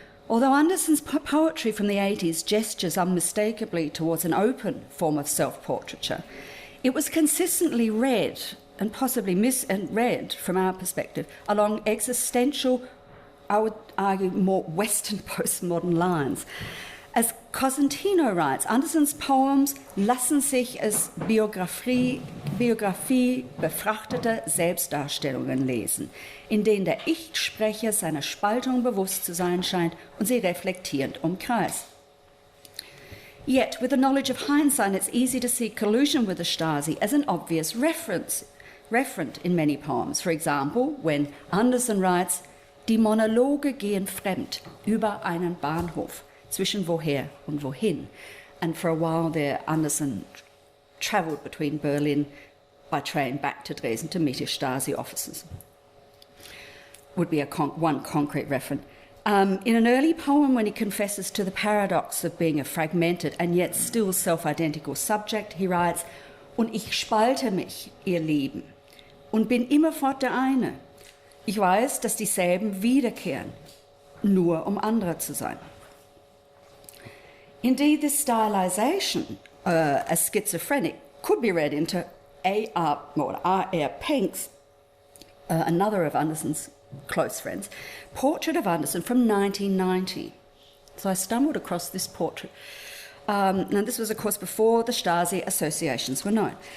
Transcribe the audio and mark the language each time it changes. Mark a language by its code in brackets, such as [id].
[en] Although Anderson's poetry from the 80s gestures unmistakably towards an open form of self-portraiture, it was consistently read, and possibly misread from our perspective, along existential, I would argue, more Western postmodern lines. As Cosentino writes, [de] Andersons Poems lassen sich als Biografie befrachteter Selbstdarstellungen lesen, in denen der Ich-Sprecher seiner Spaltung bewusst zu sein scheint und sie reflektierend umkreist. [en] Yet, with the knowledge of hindsight, it's easy to see collusion with the Stasi as an obvious referent in many poems. For example, when Anderson writes, [de] Die Monologe gehen fremd über einen Bahnhof, zwischen woher und wohin. [en] And for a while there, Anderson travelled between Berlin by train back to Dresden to meet his Stasi officers. Would be one concrete reference. In an early poem, when he confesses to the paradox of being a fragmented and yet still self-identical subject, he writes, [de] Und ich spalte mich, ihr Lieben, und bin immerfort der eine. Ich weiß, dass dieselben wiederkehren, nur andere zu sein. [en] Indeed, this stylization, as schizophrenic, could be read into R.R. Penk's, another of Anderson's close friends, portrait of Anderson from 1990. So I stumbled across this portrait. And this was, of course, before the Stasi associations were known.